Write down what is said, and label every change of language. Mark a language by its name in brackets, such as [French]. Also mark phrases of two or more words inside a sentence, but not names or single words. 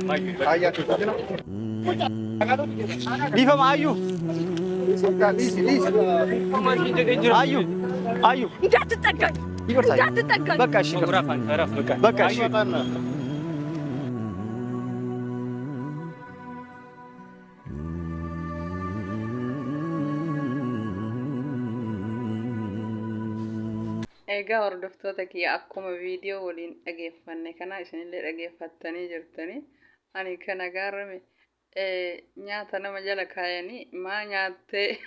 [Amharic] ዲፈማ አዩ አዩ አዩ እንዳትጠጋኝ ይቅርታ እንዳትጠጋኝ በቃ እሺ በቃ እሺ [Oromo] egaa hordoftoota kiyya akkuma viidiyoo waliin dhageeffanne kana isinillee dhageeffattanii jirtanii ani kana gaarame nyaata nama jala kaayanii maa nyaattee